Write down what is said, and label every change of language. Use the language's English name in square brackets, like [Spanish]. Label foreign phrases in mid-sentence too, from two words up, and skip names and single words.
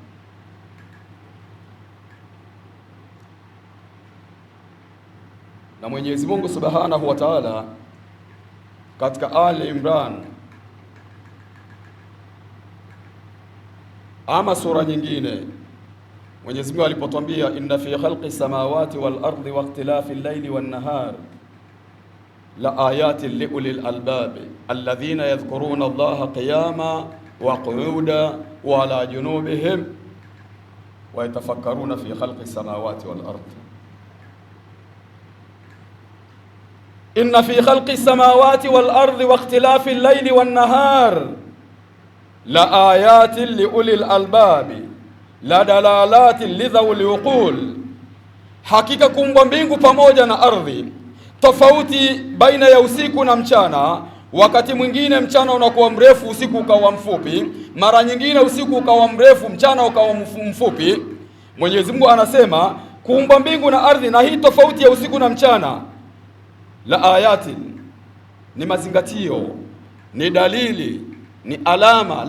[Swahili] Na Mwenyezi Mungu [Arabic] سبحانه وتعالى [Swahili] katika Ali Imran ama sura nyingine, Mwenyezi Mungu alipotuambia [Arabic] إن في خلق السماوات والأرض واختلاف الليل والنهار لآيات لأولي الألباب الذين يذكرون الله قياما وقعودا وعلى جنوبهم ويتفكرون في خلق السماوات والأرض. إن في خلق السماوات والأرض واختلاف الليل والنهار لآيات لأولي الألباب لدلالات لذوي العقول, [Swahili] hakika kuumba mbingu pamoja na ardhi, tofauti baina ya usiku na mchana. Wakati mwingine mchana unakuwa mrefu, usiku ukawa mfupi, mara nyingine usiku ukawa mrefu, mchana ukawa mfupi. Mwenyezi Mungu anasema kuumba mbingu na ardhi na hii tofauti ya usiku na mchana, [Arabic] لآيات, [Swahili] ni mazingatio, ni dalili, ni alama.